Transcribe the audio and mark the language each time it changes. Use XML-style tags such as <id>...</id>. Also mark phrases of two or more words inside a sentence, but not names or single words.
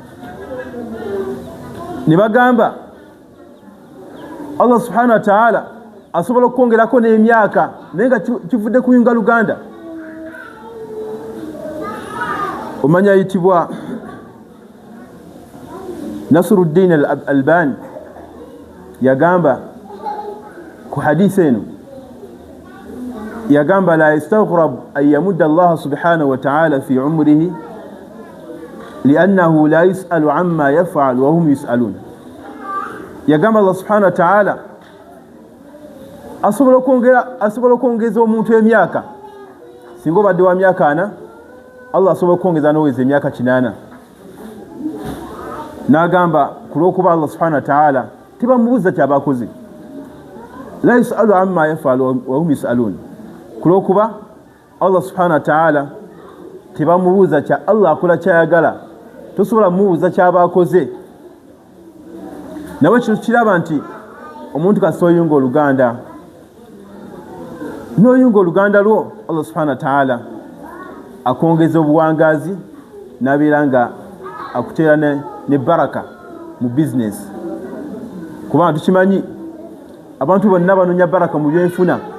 <lg>Ne bagamba</lg> <ar>الله سبحانه وتعالى</ar> <lg>asobola okwongerako n'emyaka naye nga kivudde kuyunga Luganda. Omanya ayitibwa Nasruddin al-Albani yagamba ku hadisi eno, yagamba</lg> <ar>لا يستغرب أن يمد الله سبحانه وتعالى في عمره لأنه لا يسأل عما يفعل وهم يسألون.</ar> <lg>Yagamba</lg> <ar>الله سبحانه وتعالى</ar> <lg>asobola okwongeza omuntu emyaka, singa obadde wa myaka 4 Allah asobola okwongeza n'oweza emyaka 8. N'agamba ku lw'okuba</lg> <ar>الله سبحانه وتعالى</ar> <lg>tebamubuuza kyabakoze,</lg> <ar>لا يسأل عما يفعل وهم يسألون,</ar> <lg>ku lw'okuba</lg> <ar>الله سبحانه وتعالى</ar> <lg>tebamubuuza kya Allah akola kyayagala, tosobola mubuuza kyabakoze. Nawe kino kiraba nti omuntu kasita oyunga Oluganda, n'oyunga Oluganda lwo</lg> <ar>الله سبحانه وتعالى</ar> <lg>akongeza obuwangazi n'abeera nga akuteera ne baraka mu business, kubanga tukimanyi abantu bonna banoonya baraka mu byenfuna,</lg>